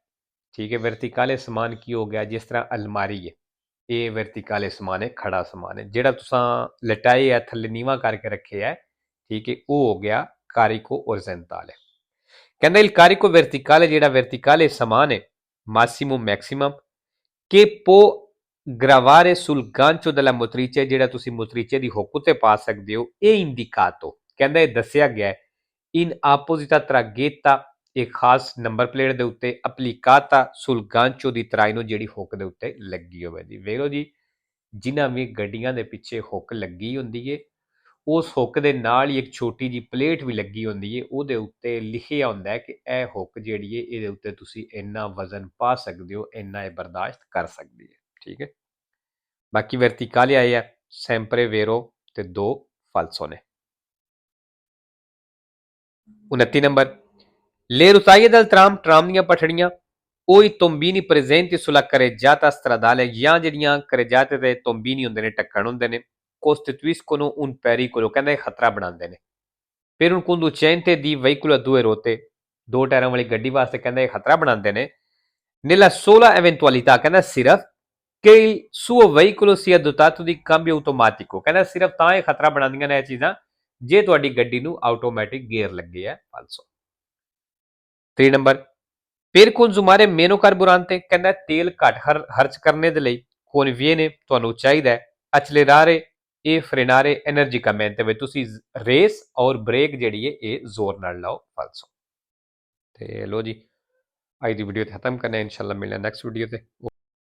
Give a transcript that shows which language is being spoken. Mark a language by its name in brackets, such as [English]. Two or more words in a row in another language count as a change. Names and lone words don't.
[Punjabi] ਠੀਕ ਹੈ, verticale ਸਮਾਨ ਕੀ ਹੋ ਗਿਆ, ਜਿਸ ਤਰ੍ਹਾਂ ਅਲਮਾਰੀ ਹੈ, ਇਹ verticale ਸਮਾਨ ਹੈ, ਖੜਾ ਸਮਾਨ ਹੈ। ਜਿਹੜਾ ਤੁਸੀਂ ਲਟਾਏ ਹੈ, ਥੱਲੇ ਨੀਵਾ ਕਰਕੇ ਰੱਖੇ ਹੈ, ਠੀਕ ਹੈ, ਉਹ ਹੋ ਗਿਆ [Italian] carico orizzontale। [Punjabi] ਕਹਿੰਦਾ [Italian] il carico verticale [Punjabi] ਜਿਹੜਾ verticale ਸਮਾਨ ਹੈ, [Italian] massimo maximum che può gravare sul gancio della motrice, [Punjabi] ਜਿਹੜਾ ਤੁਸੀਂ motrice ਦੀ ਹੁੱਕ ਉੱਤੇ ਪਾ ਸਕਦੇ ਹੋ, ਇਹ indicato, ਕਹਿੰਦਾ ਇਹ ਦੱਸਿਆ ਗਿਆ [Italian] in apposita tragetta, [Punjabi] ਇੱਕ ਖਾਸ ਨੰਬਰ ਪਲੇਟ ਦੇ ਉੱਤੇ [Italian] applicata sul gancio di traino, [Punjabi] ਜਿਹੜੀ ਹੁੱਕ ਦੇ ਉੱਤੇ ਲੱਗੀ ਹੋਵੇ ਜੀ। ਵੇਖੋ ਜੀ, ਜਿਨ੍ਹਾਂ ਵੀ ਗੱਡੀਆਂ ਦੇ ਪਿੱਛੇ ਹੁੱਕ ਲੱਗੀ ਹੁੰਦੀ ਹੈ, ਉਸ ਹੁੱਕ ਦੇ ਨਾਲ ਹੀ ਇੱਕ ਛੋਟੀ ਜਿਹੀ ਪਲੇਟ ਵੀ ਲੱਗੀ ਹੁੰਦੀ ਹੈ, ਉਹਦੇ ਉੱਤੇ ਲਿਖਿਆ ਹੁੰਦਾ ਹੈ ਕਿ ਇਹ ਹੁੱਕ ਜਿਹੜੀ ਹੈ, ਇਹਦੇ ਉੱਤੇ ਤੁਸੀਂ ਇੰਨਾ ਵਜ਼ਨ ਪਾ ਸਕਦੇ ਹੋ, ਇੰਨਾ ਇਹ ਬਰਦਾਸ਼ਤ ਕਰ ਸਕਦੀ ਹੈ। ਠੀਕ ਹੈ, ਬਾਕੀ verticale ਆਏ ਆ [Italian] sempre vero [Punjabi] ਤੇ 2 falso ਨੇ। 29 ਨੰਬਰ, [Italian] le rotaie del tram, [Punjabi] ਟਰਾਮ ਦੀਆਂ ਪਟੜੀਆਂ, [Italian] o i tombini presenti sulla carreggiata stradale, [Punjabi] ਜਾਂ ਜਿਹੜੀਆਂ carreggiate ਤੇ tombini ਹੁੰਦੇ ਨੇ, ਢੱਕਣ ਹੁੰਦੇ ਨੇ, [Italian] costituiscono un pericolo, [Punjabi] ਕਹਿੰਦਾ ਇਹ ਖਤਰਾ ਬਣਾਉਂਦੇ ਨੇ। ਫਿਰ [Italian] un conducente di veicolo a due ruote, [Punjabi] ਦੋ ਟਾਇਰਾਂ ਵਾਲੀ ਗੱਡੀ ਵਾਸਤੇ ਕਹਿੰਦਾ ਇਹ ਖਤਰਾ ਬਣਾਉਂਦੇ ਨੇ। [Italian] nella sola eventualità, [Punjabi] ਕਹਿੰਦਾ ਸਿਰਫ ਕਿ [Italian] il suo veicolo sia dotato di cambio automatico, [Punjabi] ਕਹਿੰਦਾ ਸਿਰਫ ਤਾਂ ਇਹ ਖਤਰਾ ਬਣਾਉਂਦੀਆਂ ਨੇ ਇਹ ਚੀਜ਼ਾਂ ਜੇ ਤੁਹਾਡੀ ਗੱਡੀ ਨੂੰ ਆਟੋਮੈਟਿਕ ਗੇਅਰ ਲੱਗੇ ਹੈ। 3 ਨੰਬਰ, [Italian] per consumare meno carburante, [Punjabi] ਕਹਿੰਦਾ ਤੇਲ ਘੱਟ ਖਰਚ ਕਰਨੇ ਦੇ ਲਈ conviene, ਤੁਹਾਨੂੰ ਚਾਹੀਦਾ ਹੈ [Italian] accelerare e frenare energicamente, [Punjabi] ਵੀ ਤੁਸੀਂ ਰੇਸ ਔਰ ਬ੍ਰੇਕ ਜਿਹੜੀ ਹੈ ਇਹ ਜ਼ੋਰ ਨਾਲ ਲਾਓ। ਫਾਲਸੋ। ਤੇ ਲੋ ਜੀ, ਅੱਜ ਦੀ ਵੀਡੀਓ ਖਤਮ ਕਰਨਾ, ਇਨਸ਼ਾਅੱਲਾ ਮਿਲਣਾ [English] next video [Punjabi] ਤੇ।